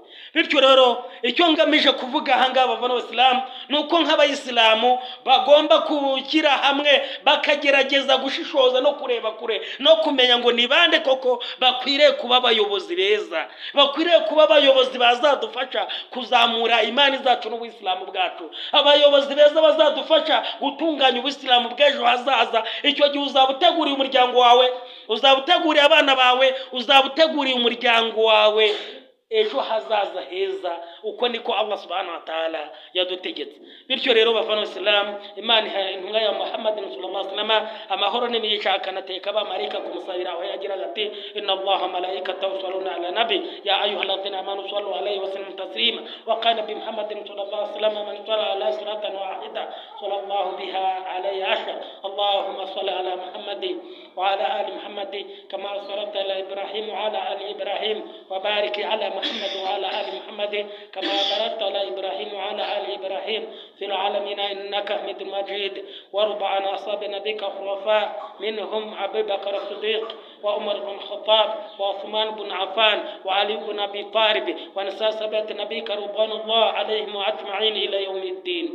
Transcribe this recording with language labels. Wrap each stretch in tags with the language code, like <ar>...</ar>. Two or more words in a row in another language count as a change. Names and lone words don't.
<rw>Bityo rero icyo ngamije kuvuga hanga bavana Islam nuko nk'abayisilamu bagomba gukira hamwe, bakagerageza gushishoza no kureba kure no kumenya ngo nibande koko bakwiriye kuba abayobozi beza, bakwiriye kuba abayobozi bazadufasha kuzamura imani zacu n'ubuyisilamu bwacu, abayobozi beza bazadufasha gutunganya ubuyisilamu bw'ejo hazaza. Icyo gihe uzabuteguriye umuryango wawe, uzabuteguriye abana bawe, uzabuteguriye umuryango wawe ejo hazaza heza. Uko niko Allah</rw> <ar>سبحانه وتعالى</ar> <rw>yadutegetse. Bityo rero bavana Islam, Imana intumwa ya Muhammad</rw> <ar>صلى الله عليه وسلم</ar> <rw>amahoro n'imigisha akanateka abamarayika kumusabira, aho yagira ati</rw> <ar>إن الله وملائكته يصلون على النبي يا أيها الذين آمنوا صلوا عليه وسلموا تسليما وقال بي محمد صلى الله عليه وسلم من صلى علي صلاة واحدة صلى الله بها عليه عشرا. اللهم صل على محمد وعلى آل محمد كما صليت على إبراهيم وعلى آل إبراهيم وبارك على محمد وعلى آل محمد كما باركت على إبراهيم وعلى آل إبراهيم الرحيم في العالمين إنك حميد مجيد. وارض عن أصحاب نبيك الخلفاء منهم أبي بكر الصديق وعمر بن الخطاب وعثمان بن عفان وعلي بن أبي طالب ونساء سبعة نبيك رضوان الله عليهم أجمعين إلى يوم الدين.</ar>